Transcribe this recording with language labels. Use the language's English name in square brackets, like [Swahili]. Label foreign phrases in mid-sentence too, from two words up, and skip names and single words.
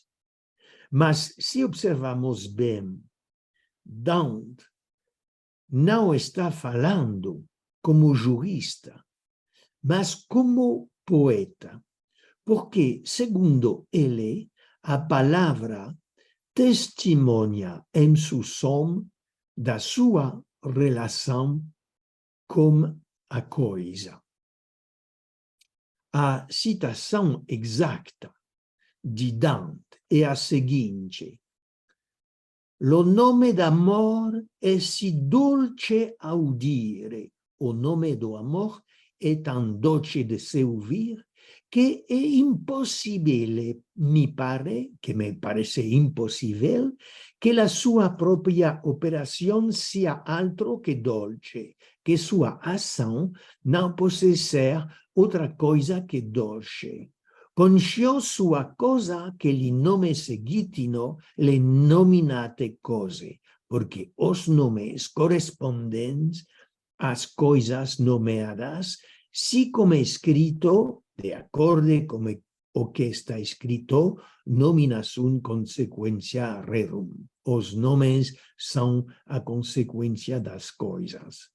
[Portuguese] Mas se observarmos bem, Dante não está falando como jurista, mas como poeta, porque, segundo ele, a palavra testemunha em seu som da sua relação com a coisa. A citação exata de Dante é a seguinte: [Italian] "Lo nome d'amor è si dolce audire", [Portuguese] o nome do amor é tão doce de se ouvir, que é impossível, me parece impossível, que a sua própria operação seja [Italian] altro que dolce, [Portuguese] que sua ação não possa ser outra coisa que doce. [Italian] Conscio sua cosa che li nome seguitino le nominate cose, [Portuguese] porque os nomes correspondentes às coisas nomeadas, se como escrito, de acordo com o que está escrito, [Latin] nomina sunt consequentia rerum. [Portuguese] Os nomes são a consequência das coisas.